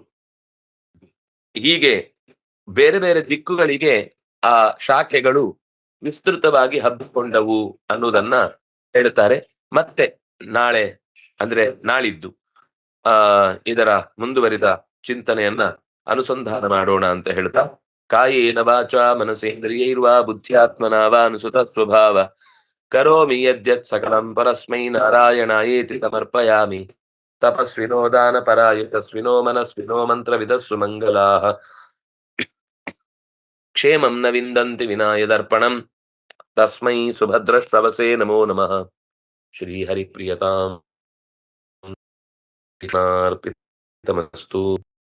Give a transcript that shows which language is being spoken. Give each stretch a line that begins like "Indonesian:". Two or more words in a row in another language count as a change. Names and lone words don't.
Kannada: ಹೀಗೆ ಬೇರೆ ಬೇರೆ ದಿಕ್ಕುಗಳಿಗೆ ಆ ಶಾಖೆಗಳು ವಿಸ್ತೃತವಾಗಿ ಹಬ್ಬಿಕೊಂಡವು ಅನ್ನುವುದನ್ನ ಹೇಳ್ತಾರೆ. ಮತ್ತೆ ನಾಳೆ ಅಂದ್ರೆ ನಾಳಿದ್ದು ಇದರ ಮುಂದುವರಿದ ಚಿಂತನೆಯನ್ನ ಅನುಸಂಧಾನ ಮಾಡೋಣ ಅಂತ ಹೇಳ್ತಾ,
Sanskrit: ಕಾಯೇನ ವಾಚಾ ಮನಸೇಂದ್ರಿಯೈರ್ವಾ ಬುದ್ಧ್ಯಾತ್ಮನಾ ವಾ ಅನುಸುತ ಸ್ವಭಾವ ಕರೋಮಿ ಯದ್ಯತ್ ಸಕಲಂ ಪರಸ್ಮೈ ನಾರಾಯಣಾಯೇತಿ ಸಮರ್ಪಯಾಮಿ. ತಪಸ್ವಿನೋ ದಾನ ಪರಾಯುತಸ್ವಿನೋ ಮನಸ್ವಿನೋ ಮಂತ್ರವಿದಸ್ಸು ಮಂಗಲಾಃ ಕ್ಷೇಮಂ ನ ವಿಂದಂತಿ ವಿನಾಯದರ್ಪಣಂ ತಸ್ಮೈ ಸುಭದ್ರಶ್ರವಸೇ ನಮೋ ನಮಃ. ಶ್ರೀ ಹರಿಪ್ರಿಯತಾಂ.